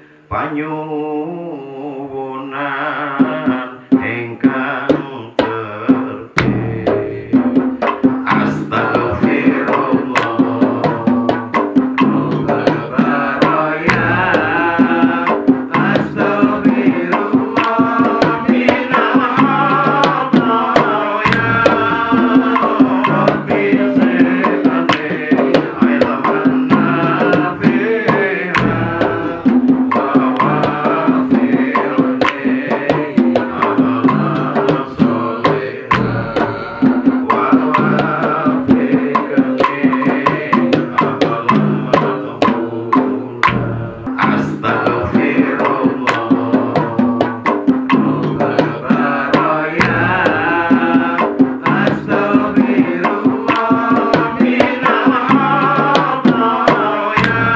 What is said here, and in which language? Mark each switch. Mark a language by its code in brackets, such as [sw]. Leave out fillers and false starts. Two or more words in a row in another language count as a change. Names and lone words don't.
[jv] panyuwunan ingkang tertib. [ar] أستغفر الله برايا، أستغفر الله من الخطايا. رب زدني علما نافعا ووفرني عملا صالحا ووفقني عملا مقبولا. أستغفر الله برايا، أستغفر الله من الخطايا.